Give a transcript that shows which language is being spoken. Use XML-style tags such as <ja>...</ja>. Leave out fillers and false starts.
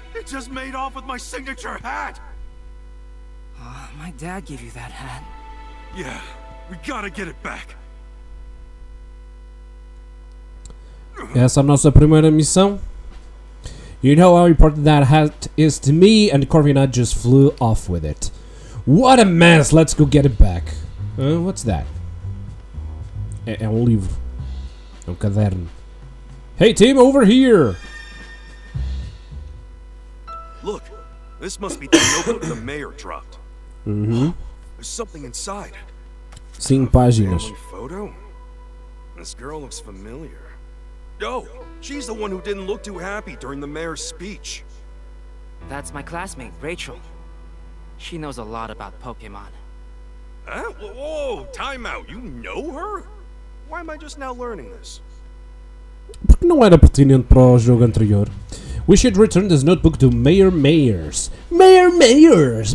<en>It just made off with my signature hat! My dad gave you that hat. Yeah, we gotta get it back.</en> <pt>Essa é a nossa primeira missão.</pt> <en>You know how important that hat is to me, and Corviknight just flew off with it. What a mess! Let's go get it back. What's that?</en> <pt>É um livro. É um caderno.</pt> <en>Hey team, over here! Look, this must be the notebook the mayor dropped. There's something inside.</en> <pt>5 páginas.</pt> <en>Family photo? This girl looks familiar. Oh, she's the one who didn't look too happy during the mayor's speech. That's my classmate, Rachel. She knows a lot about Pokemon. Huh? Whoa, time out. You know her? Why am I just now learning this?</en> <pt>Porque não era pertinente para o jogo anterior.</pt> <en>We should return this notebook to Mayor Mayors. Mayor Mayors!</en>